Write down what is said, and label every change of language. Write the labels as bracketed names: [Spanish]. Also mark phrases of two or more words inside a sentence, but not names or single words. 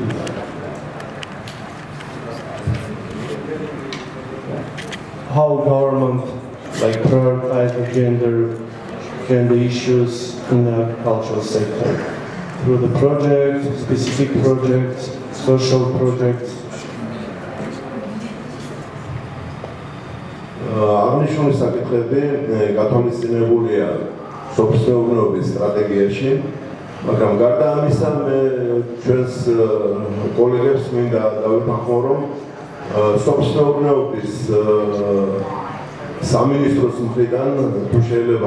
[English] How government prioritize the gender issues in the agricultural sector through the project, specific projects, social projects? [Georgian] აღნიშნული საკითხები გათვალისწინებულია სოფლმეურნეობის სტრატეგიაში, მაგრამ გარდა ამისა, მე ჩვენს კოლეგებს მინდა დავეთანხმო, რომ სოფლმეურნეობის სამინისტროს მხრიდან, თუ შეიძლება